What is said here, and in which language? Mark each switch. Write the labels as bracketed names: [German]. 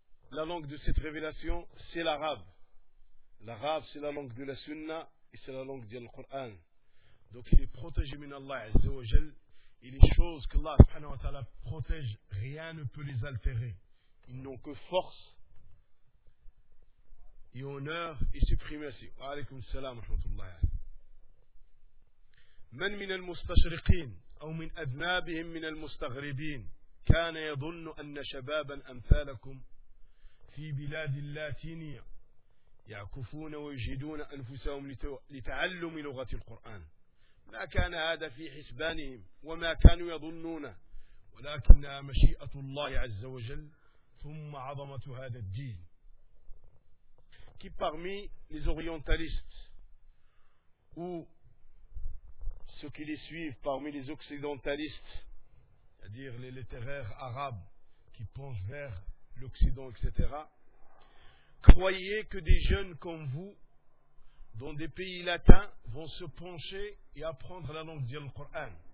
[French] La langue de cette révélation, c'est l'arabe. L'arabe, c'est la langue de la sunna et c'est la langue du Coran. Donc il est protégé min Allah Azza wa Jal. Et les choses que Allah subhanahu wa ta'ala protège, rien ne peut les altérer. Ils n'ont que force et honneur et suprématie. [Arabic] Wa alaykum salam wa rahmatullahi. Man min al-mustashriqin ou min adnabihim min al-mustaghribin kana yadhunnu anna shababan amthalakum fi bilad al-latinia يعكفون ويجهدون أنفسهم لتعلم لغة القرآن ما كان هذا في حسبانهم وما كانوا يظنونه ولكنها مشيئة الله عز وجل ثم عظمة هذا الدين [French] qui parmi les orientalistes ou ceux qui les suivent parmi les occidentalistes, c'est-à-dire les littéraires arabes qui penchent vers l'Occident, etc., croyez que des jeunes comme vous, dans des pays latins, vont se pencher et apprendre la langue du Coran.